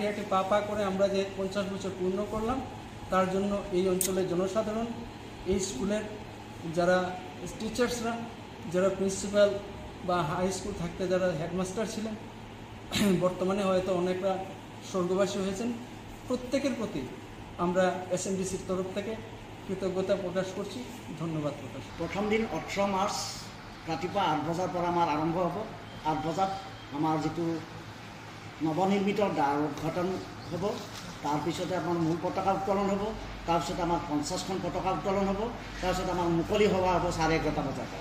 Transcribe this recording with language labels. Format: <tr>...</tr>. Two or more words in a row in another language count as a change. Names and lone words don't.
<bn>হাঁটি পা পা করে আমরা যে 50 বছর পূর্ণ করলাম, তার জন্য এই অঞ্চলের জনসাধারণ, এই স্কুলের যারা টিচার্সরা, যারা প্রিন্সিপাল বা হাই স্কুল থাকতে যারা হেডমাস্টার ছিলেন, বর্তমানে হয়তো অনেকরা স্বর্গবাসী হয়েছেন, প্রত্যেকের প্রতি আমরা এসএনডিসির তরফ থেকে কৃতজ্ঞতা প্ৰকাশ করছি, ধন্যবাদ প্রকাশ।</bn> <as>প্ৰথম দিন 18 মাৰ্চ ৰাতিপুৱা 8 বজাৰ পৰা আমাৰ আৰম্ভ হ'ব। 8 বজাত আমাৰ যিটো নৱনিৰ্মিত দ্বাৰ উদ্ঘাটন হ'ব, তাৰপিছতে আমাৰ মূল পতাকা উত্তোলন হ'ব, তাৰপিছতে আমাৰ 50খন পতাকা উত্তোলন হ'ব, তাৰপিছত আমাৰ মুকলি সভা হ'ব 11:30 বজাৰ পৰা।</as>